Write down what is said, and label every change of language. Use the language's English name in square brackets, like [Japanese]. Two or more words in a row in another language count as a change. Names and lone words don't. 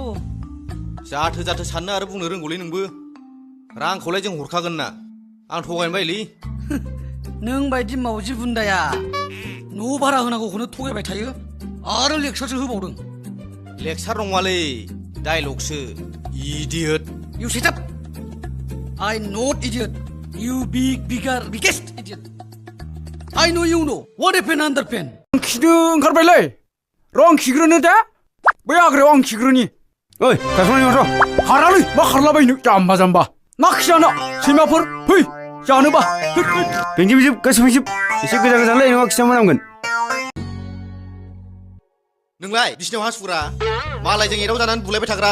[Bodo] जाथो साननो आरो बुंनो रोंगौलै नोंबो। रांखौलाय जों हरखागोन ना। आं थगायनो बायलै। नों बायदि मावजि बुन्दाया न' भारा होनांगौखौनो थगायबाय थायो आरो लेक्सारसो होबावदों। लेक्सार नङालै, डायलगसो। इडियट। [English] You shut up. I not idiot. You biggest idiot. I know you know. What a pen under pen. [Bodo] आं खिनो ओंखारबायलै। र' आं खिग्रोनो दा। बै आग्रायाव आं खिग्रोनि। ओइ गायसननाय माथो खारालै मा खारलाबायनो जाम्बा नाखि जाना सैमाफोर फै जानोबा। बेंजोब गासै फैजोब एसे गोजान नङा खिसा मोनामगोन। नोंलाय बिसिनाव हासुग्रा, मालायजों एदाव जानानै बुलायबाय थाग्रा।